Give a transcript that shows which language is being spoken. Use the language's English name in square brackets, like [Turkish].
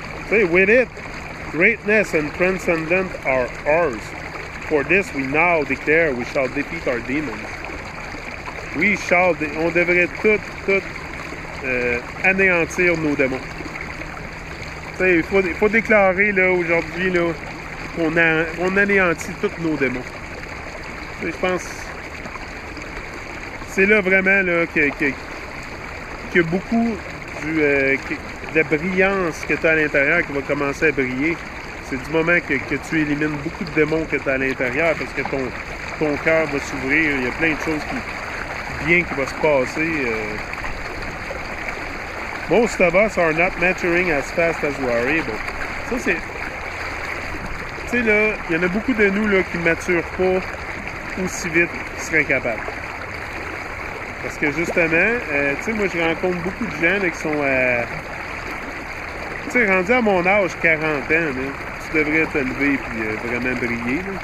[English] With it, greatness and transcendence are ours. For this we now declare we shall defeat our demons. [French] On devrait tout anéantir nos démons. Il faut déclarer là, aujourd'hui là, qu'on anéantit tous nos démons. Je pense que c'est là vraiment là, qu'il y a beaucoup de la brillance que tu as à l'intérieur qui va commencer à briller. C'est du moment que tu élimines beaucoup de démons que tu as à l'intérieur parce que ton cœur va s'ouvrir. Il y a plein de choses qui va se passer. [English] Most of us are not maturing as fast as we are able. [French] Ça, c'est... Tu sais, là, il y en a beaucoup de nous là, qui ne maturent pas aussi vite qu'ils seraient capables. Parce que justement, tu sais, moi, je rencontre beaucoup de gens là, qui sont... tu sais, rendu à mon âge, 40 ans, là, tu devrais te lever et vraiment briller.